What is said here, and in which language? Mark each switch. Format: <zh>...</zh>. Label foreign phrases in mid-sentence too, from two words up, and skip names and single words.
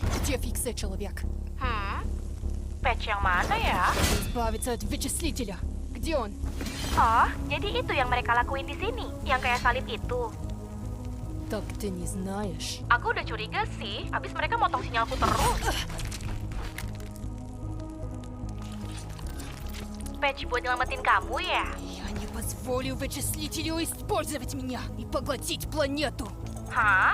<ru>Где фиксия, человек?</ru> <id>Patch yang mana ya?</id> <ru>Избавиться от вычислителя. Где он?</ru> <id>Oh, jadi itu yang mereka lakuin di sini, yang kayak salib itu.</id> <ru>Так ты не знаешь.</ru> <id>Aku udah curiga sih, abis mereka motong sinyalku terus. Patch buat nyelamatin kamu ya?</id> <ru>Я не позволю вычислителю использовать меня и поглотить планету. Hah?</ru>